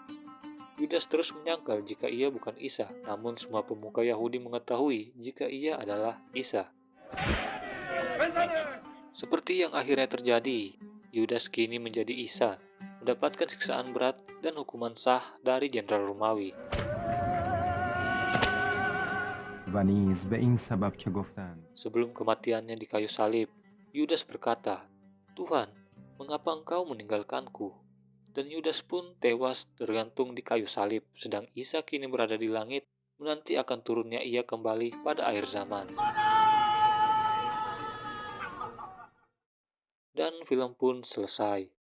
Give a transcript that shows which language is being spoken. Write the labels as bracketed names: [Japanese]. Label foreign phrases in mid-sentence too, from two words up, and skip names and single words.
[Indonesian] Yudas terus menyangkal jika ia bukan Isa, namun semua pemuka Yahudi mengetahui jika ia adalah Isa. Seperti yang akhirnya terjadi, Yudas kini menjadi Isa, mendapatkan siksaan berat dan hukuman sah dari jenderal Romawi. [Persian] و نیز به این سبب که گفتند [Indonesian] Sebelum kematiannya di kayu salib, Yudas berkata, "Tuhan, mengapa engkau meninggalkanku?" Dan Yudas pun tewas tergantung di kayu salib, sedang Isa kini berada di langit, menanti akan turunnya ia kembali pada akhir zaman. Dan film pun selesai.